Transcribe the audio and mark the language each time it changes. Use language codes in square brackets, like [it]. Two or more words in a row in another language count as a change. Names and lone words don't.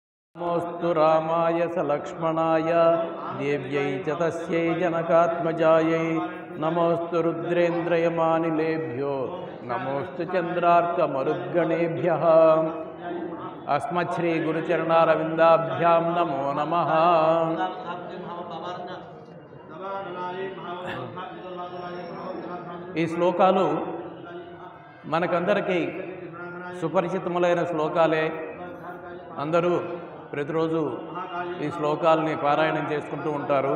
[sa] नमोऽस्तु रामाय सलक्ष्मणाय देव्यै च तस्यै जनकात्मजायै नमोऽस्तु रुद्रेन्द्रयमानिलेभ्यो नमोऽस्तु चन्द्रार्कमरुद्गणेभ्यः अस्मच्छ्री गुरुचरणारविन्दाभ्यां नमो नमः। [te] ఈ శ్లోకాలు మనకందరికీ సుపరిచితములైన శ్లోకాలే. అందరూ ప్రతిరోజు ఈ శ్లోకాలని పారాయణం చేసుకుంటూ ఉంటారు.